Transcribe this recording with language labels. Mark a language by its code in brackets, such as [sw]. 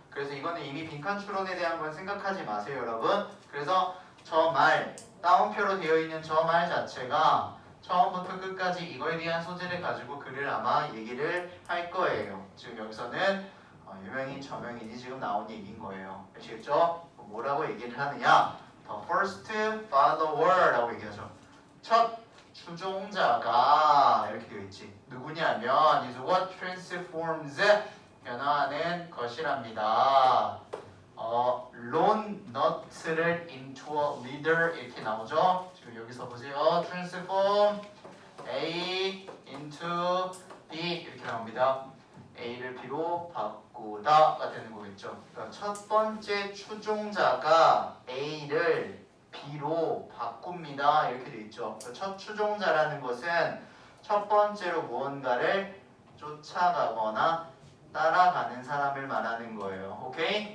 [ko] 그래서 이거는 이미 빈칸 추론에 대한 건 생각하지 마세요, 여러분. 그래서 저 말, 따옴표로 되어 있는 저 말 자체가 처음부터 끝까지 이거에 대한 소재를 가지고 글을 아마 얘기를 할 거예요. 지금 여기서는 유명인, 저명인이 지금 나온 얘기인 거예요. 아시겠죠? 뭐라고 얘기를 하느냐? [en] The first follower라고 [ko] 얘기하죠. 첫 추종자가 이렇게 되어 있지. 누구냐면 [en] is what transforms [ko] 변화하는 것이랍니다. [en] lone nut를 into a leader [ko] 이렇게 나오죠. 지금 여기서 보세요. [en] transform A into B [ko] 이렇게 나옵니다. A를 B로 바꾸다가 되는 거겠죠. 그러니까 첫 번째 추종자가 A를 B로 바꿉니다. 이렇게 돼 있죠. 첫 추종자라는 것은 첫 번째로 무언가를 쫓아가거나 따라가는 사람을 말하는 거예요. 오케이?